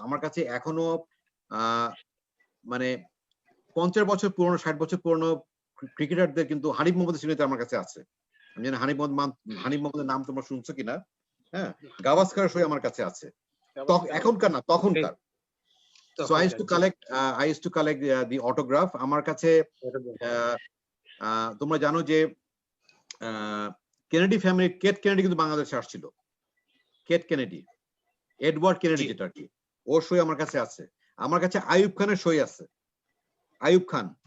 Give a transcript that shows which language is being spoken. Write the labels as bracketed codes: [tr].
[bn] আমার কাছে এখনো মানে 50 বছর পুরনো, 60 বছর পুরনো ক্রিকেটারদের কিন্তু হানিফ মোহাম্মদের সিনেতে আমার কাছে আছে। আমি জানি হানিফ মোহাম্মদের নাম তোমরা শুনছো কিনা। হ্যাঁ, গাভাস্কার সই আমার কাছে আছে, এখনকার না তখনকার। [en] So I used to collect the autograph. [bn] আমার কাছে তোমরা জানো যে কেনেডি ফ্যামিলি, কেট কেনেডি কিন্তু বাংলাদেশে আসছিল। কেট কেনেডি, এডওয়ার্ড কেনেডি যেটা আর কি, ওর সই আমার কাছে আছে। আমার কাছে আইয়ুব খানের সই আছে, আইয়ুব খান।